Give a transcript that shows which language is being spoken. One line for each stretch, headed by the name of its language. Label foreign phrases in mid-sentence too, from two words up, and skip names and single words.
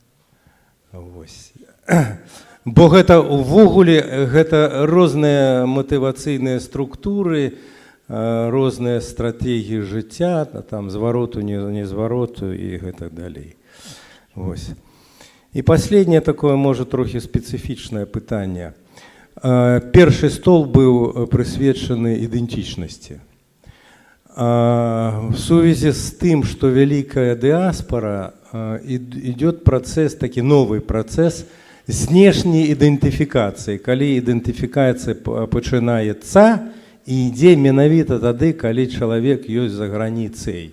Belarusian: Бо гэта ўвогуле гэта розныя матывацыйныя структуры, розныя стратэгіі жыцця, там звароту, не звароту і гэтак далей.
Russian: І последнее такое, может,
Belarusian: трохи специфичное пытанне. Першы стол быў прысвечаны ідэнтычнасці. В сувязі з тым, што вялікая дыаспора, ідзе працэс, такі новы працэс знешняй ідэнтыфікацыі, калі ідэнтыфікацыя пачынаецца і ідзе менавіта тады, калі чалавек ёсць за граніцай.